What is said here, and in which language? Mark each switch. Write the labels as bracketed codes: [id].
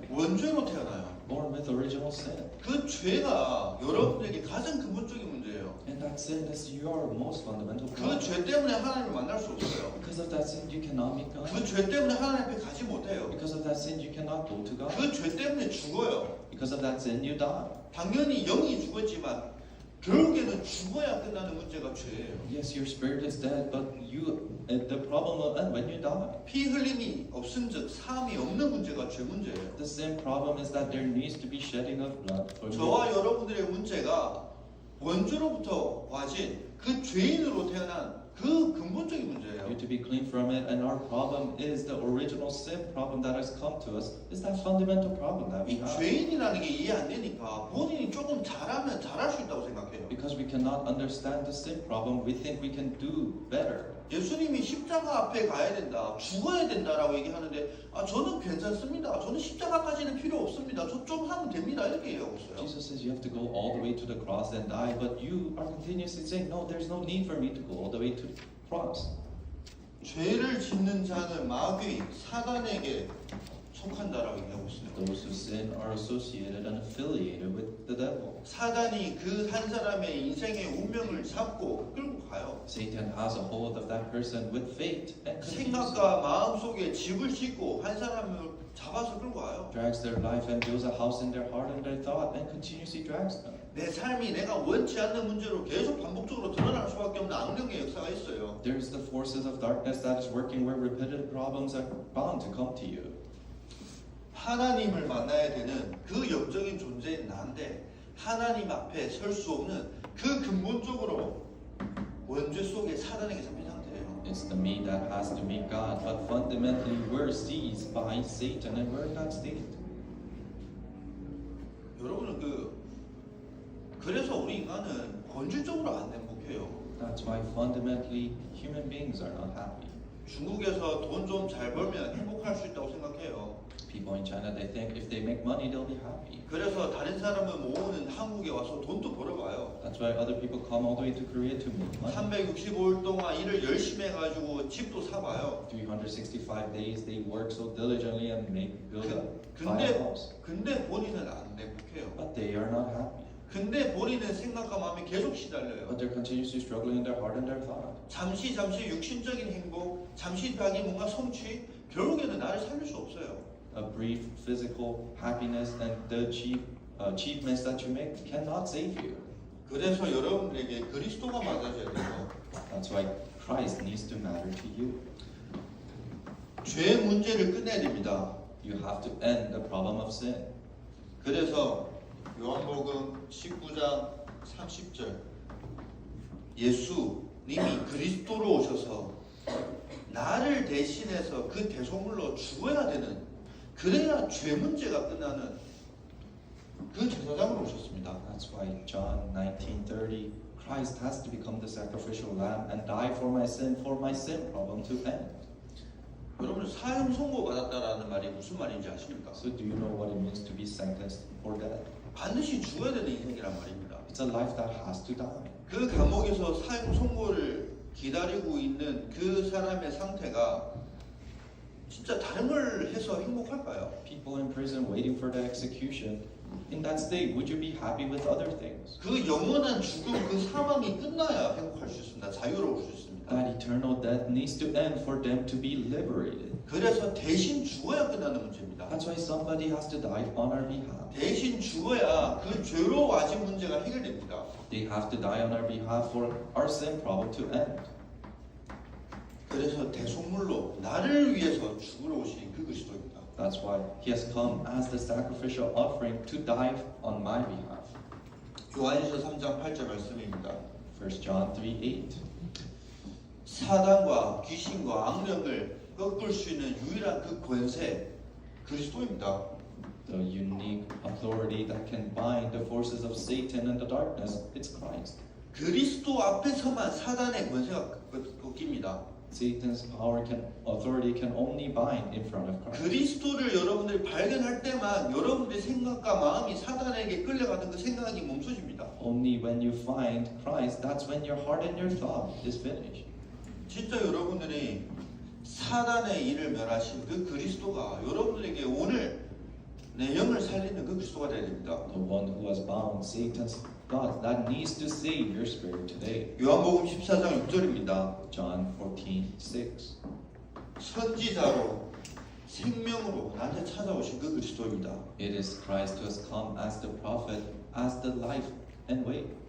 [ko] 원죄로 태어나요. [en] born with original sin. [ko] 그 죄가 여러분에게 가장 근본적인 문제예요. [en] And that sin is your most fundamental 그 problem. [ko] 죄 때문에 하나님을 만날 수 없어요. [en] Because of that sin, you cannot meet God. [ko] 그 죄 때문에 하나님 앞에 가지 못해요. [en] Because of that sin, you cannot go to God. [ko] 그 죄 때문에 죽어요. [en] Because of that sin, you die. [ko] 당연히 영이 죽었지만 결국에는 죽어야 끝나는 문제가 죄예요. [en] Yes, your spirit is dead, but the problem will end when you die. [ko] 피 흘림이 없은즉 사함이 없는 문제가 죄 문제예요. [en] The sin problem is that there needs to be shedding of blood for you. [ko] 저와 여러분들의 문제가 원죄로부터 와진 그 죄인으로 태어난 그 근본적인 문제예요. [en] You to be clean from it, and our problem is the original sin problem that has come to us. Is that fundamental problem that we 이 have? [ko] 죄인이라는 게 이해 안 되니까 본인이 조금 잘하면 잘할 수 있다고 생각해요. [en] Because we cannot understand the sin problem, we think we can do better. [ko] 예수님이 십자가 앞에 가야 된다, 죽어야 된다라고 얘기하는데 저는 괜찮습니다. 저는 십자가까지는 필요 없습니다. 저 좀 하면 됩니다. 이렇게 얘기하고 있어요. [en] Jesus says you have to go all the way to the cross and die, but you are continuously saying, no, there's no need for me to go all the way to the cross. [ko] 죄를 짓는 자는 마귀, 사단에게 속한다라고 얘기하고 있어요. [en] Those who sin are associated and affiliated with the devil. [ko] 사단이 그 한 사람의 인생의 운명을 잡고 끌고 가요. [en] Satan has a hold of that person with fate and continues [ko] 생각과 마음 속에 집을 짓고 한 사람을 잡아서 끌고 가요. [en] drags their life and builds a house in their heart and their thought and continuously drags them. [ko] 내 삶이 내가 원치 않는 문제로 계속 반복적으로 드러날 수밖에 없는 악령의 역사가 있어요. [en] There's the forces of darkness that is working where repetitive problems are bound to come to you. [ko] 하나님을 만나야 되는 그 영적인 존재인 나인데 하나님 앞에 설 수 없는 그 근본적으로 원죄 속에 사단에게 잡힌 상태예요. [en] It's the me that has to meet God, but fundamentally we're seized by Satan and we're in that state. [ko] 여러분은 그래서 우리 인간은 본질적으로 안 행복해요. [en] That's why fundamentally human beings are not happy. [ko] 중국에서 돈 좀 잘 벌면 행복할 수 있다고 생각해요. [en] People in China, they think if they make money, they'll be happy. [ko] 그래서 다른 사람을 모으는 한국에 와서 돈도 벌어가요. [en] That's why other people come all the way to Korea to make money. [ko] 365일 동안 일을 열심히 해가지고 집도 사봐요. [en] 365 days they work so diligently and build buy a house. [ko] 근데 본인은 안 행복해요. [en] But they are not happy. [ko] 근데 본인은 생각과 마음이 계속 시달려요. [en] But they're continuously struggling in their heart and their thought. [ko] 잠시 육신적인 행복, 잠시 자기 뭔가 성취, 결국에는 나를 살릴 수 없어요. [en] A brief physical happiness and the achievements that you make cannot save you. [ko] 그래서 여러분들에게 그리스도가 맞아져야 돼요. [en] That's why Christ needs to matter to you. [ko] 죄 문제를 끝내야 됩니다. [en] You have to end the problem of sin. [ko] 그래서 요한복음 19장 30절 예수님이 그리스도로 오셔서 나를 대신해서 그 대속물로 죽어야 되는, 그래야 죄 문제가 끝나는 그 제사장으로 오셨습니다. [en] That's why John 19:30, Christ has to become the sacrificial lamb and die for my sin problem to end. [ko] 여러분 사형 선고 받았다라는 말이 무슨 말인지 아십니까? [en] So do you know what it means to be sentenced for death? [ko] 반드시 죽어야 되는 인생이란 말입니다. [en] It's a life that has to die. [ko] 그 감옥에서 사형 선고를 기다리고 있는 그 사람의 상태가 진짜 다른 걸 해서 행복할까요? [en] People in prison waiting for the execution. In that state, would you be happy with other things? [ko] 그 영원한 죽음, 그 사망이 끝나야 행복할 수 있습니다. 자유로울 수 있습니다. [en] That eternal death needs to end for them to be liberated. [ko] 그래서 대신 죽어야 끝나는 문제입니다. [en] That's why somebody has to die on our behalf. [ko] 대신 죽어야 그 죄로 와진 문제가 해결됩니다. [en] They have to die on our behalf for our sin problem to end. [ko] 그래서 대속물로 나를 위해서 죽으러 오신 그 그리스도입니다. [en] That's why he has come as the sacrificial offering to die on my behalf. [ko] 요한일서 3장 8절 말씀입니다. [en] 1 John 3:8. [ko] 사단과 귀신과 악령을 꺾을 수 있는 유일한 그 권세, 그리스도입니다. [en] The unique authority that can bind the forces of Satan and the darkness, it's Christ. [ko] 그리스도 앞에서만 사단의 권세가 꺾입니다. [en] Satan's authority can only bind in front of Christ. [ko] 그리스도를 여러분들이 발견할 때만 여러분들의 생각과 마음이 사단에게 끌려가던 그 생각이 멈춰집니다. [en] Only when you find Christ, that's when your heart and your thought is finished. [ko] 진짜 여러분들이 사단의 일을 멸하신 그 그리스도가 여러분들에게 오늘 내 영을 살리는 그 그리스도가 되어야 됩니다. [en] The one who has bound Satan's God, that needs to save your spirit today. [ko] 요한복음 14장 6절입니다. [en] John 14:6. [ko] 선지자로 생명으로 나한테 찾아오신 그 그리스도입니다. [en] It is Christ who has come as the prophet, as the life and way.